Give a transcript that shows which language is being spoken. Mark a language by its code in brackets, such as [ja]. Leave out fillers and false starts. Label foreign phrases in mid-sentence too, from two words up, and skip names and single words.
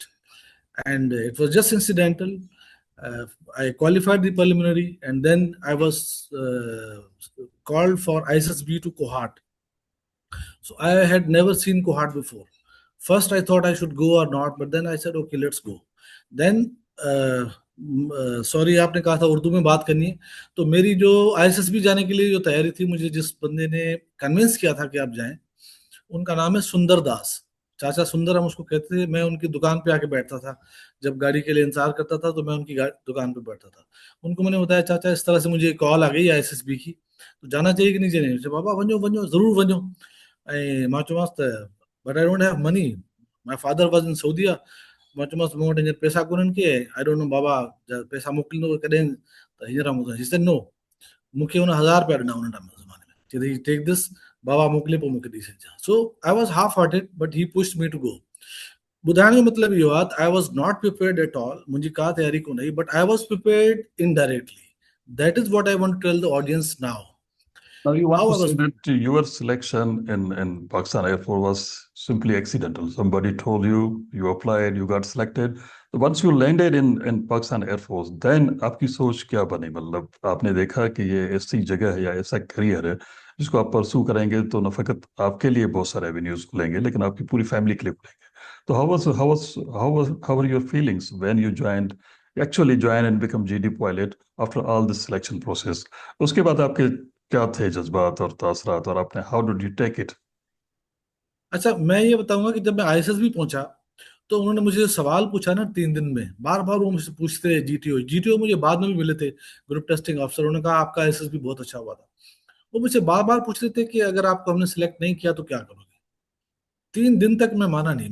[en] And it was just incidental. I qualified the preliminary and then I was called for ISSB to Kohat. So I had never seen Kohat before. First, I thought I should go or not, but then I said, okay, let's go. Then, [ur] سوری آپ نے کہا تھا اردو میں بات کرنی ہے، تو میری جو آئی ایس ایس بی جانے کے لیے جو تیاری تھی، مجھے جس بندے نے کنونس کیا تھا کہ آپ جائیں، ان کا نام ہے سندر داس، چاچا سندر ہم اس کو کہتے تھے. میں ان کی دکان پہ آ کے بیٹھتا تھا، جب گاڑی کے لیے انتظار کرتا تھا تو میں ان کی دکان پہ بیٹھتا تھا. ان کو میں نے بتایا، چاچا اس طرح سے مجھے کال آ گئی آئی ایس ایس بی کی، تو جانا چاہیے کہ نہیں جانا? [sd] बाबा वञो वञो ज़रूर वञो। ऐं मां चयोमांसि त [en] But I don't have money, my father was in Saudia. [sd] मां चयोमांसि मूं वटि हींअर पैसा कोन्हनि के, [en] I don't know [sd] बाबा पैसा मोकिलींदो कॾहिं, त हींअर [en] he said no. [sd] मूंखे हुन 1000 रुपया ॾिना हुन ज़माने में, चई [en] take this, [sd] बाबा मोकिले पोइ मूंखे ॾेई छॾिजांइ। [en] So I was half hearted but he pushed me to go. [sd] ॿुधाइण जो मतिलबु इहो आहे त [en] I was not prepared at all, [sd] मुंहिंजी का तयारी कोन हुई, [en] But I was prepared indirectly. That is what I want to tell the audience now. Now you want How to I was say that your selection in Pakistan Air Force was simply accidental. Somebody told you, you applied, you got selected. So once you landed in Pakistan Air Force, then [ur] آپ کی سوچ کیا بنی? مطلب آپ نے دیکھا کہ یہ ایسی جگہ ہے یا ایسا کیریئر ہے جس کو آپ پرسو کریں گے تو نہ فقط آپ کے لیے بہت سارے ایونیوز کھلیں گے، لیکن آپ کی پوری فیملی کے لیے کھلیں گے. [en] तो how were your feelings when you actually joined and become GD pilot after all this selection process? [ur] اس کے بعد آپ کے کیا تھے جذبات اور تاثرات، اور آپ نے [en] How did you take it? [ur] اچھا، میں یہ بتاؤں گا کہ جب میں آئی ایس ایس بی پہنچا تو انہوں نے مجھے سوال پوچھا نا 3 دن میں، بار بار وہ مجھ سے پوچھتے رہے. جی ٹی او جی ٹی او مجھے بعد میں بھی ملے تھے, [en] Group Testing Officer. [ur] انہوں نے کہا آپ کا ایس ایس بی بہت اچھا ہوا تھا. وہ مجھ سے بار بار پوچھ رہے تھے کہ اگر آپ کو ہم نے سلیکٹ نہیں کیا تو کیا کرو گے. 3 دن تک میں مانا نہیں.